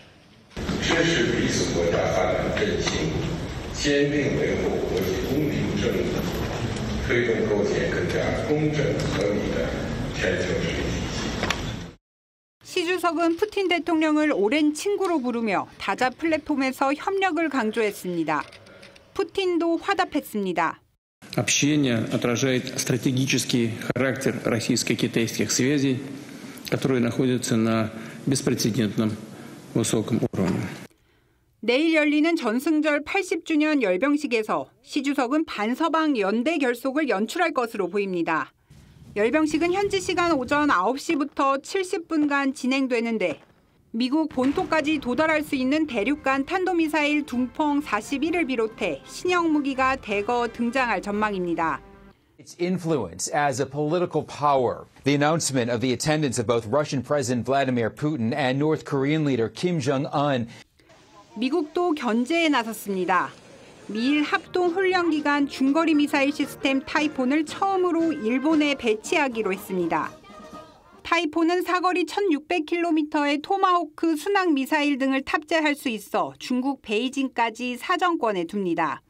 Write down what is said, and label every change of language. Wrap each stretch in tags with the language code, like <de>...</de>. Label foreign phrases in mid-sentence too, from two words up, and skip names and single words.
<ko>시 주석은 푸틴 대통령을 오랜 친구로 부르며 다자 플랫폼에서 협력을 강조했습니다. 푸틴도 화답했습니다.</ko> <ru>Общение отражает стратегический характер российско-китайских связей, которые находятся на беспрецедентном высоком уровне. 내일 열리는 전승절 80주년 열병식에서 시 주석은 반서방 연대 결속을 연출할 것으로 보입니다. 열병식은 현지 시간 오전 9시부터 70분간 진행되는데 미국 본토까지 도달할 수 있는 대륙간 탄도미사일 둥펑 41을 비롯해 신형 무기가 대거 등장할 전망입니다.</ru> <en>Its influence as a political power. The announcement of the attendance of both Russian President Vladimir Putin and North Korean leader Kim Jong-un.</en> <ko>미국도 견제에 나섰습니다. 미일 합동 훈련 기간 중거리 미사일 시스템 타이폰을 처음으로 일본에 배치하기로 했습니다. 타이폰은 사거리 1600km의 토마호크 순항 미사일 등을 탑재할 수 있어 중국 베이징까지 사정권에 둡니다.</ko>